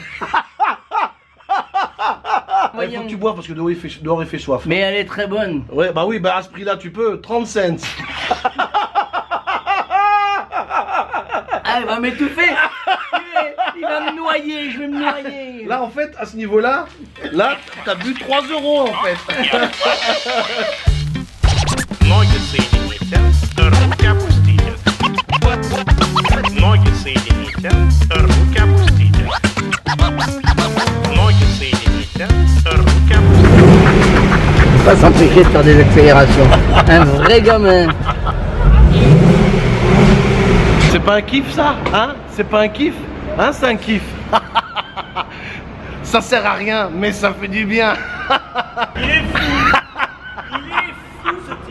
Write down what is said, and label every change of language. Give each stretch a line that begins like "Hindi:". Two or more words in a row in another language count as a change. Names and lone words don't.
French: Il faut que tu bois parce que dehors il fait soif. Mais elle est très bonne. Ouais, bah oui, bah à ce prix-là, tu peux. 30 cents. Ah, il va m'étouffer. Il va me noyer, je vais me noyer. Là, en fait, à ce niveau-là, là, t'as bu 3 € en fait.
Russian: Ноги соедините, руки опустите. Ноги соедините, руки опустите. Ноги соедините, руки опустите.
French: Pas s'empêcher de faire des accélérations. Un vrai gamin. C'est pas un kiff ça? Hein? C'est pas un kiff? Hein, c'est un kiff. Ça sert à rien, mais ça fait du bien. Il est fou. Ce type.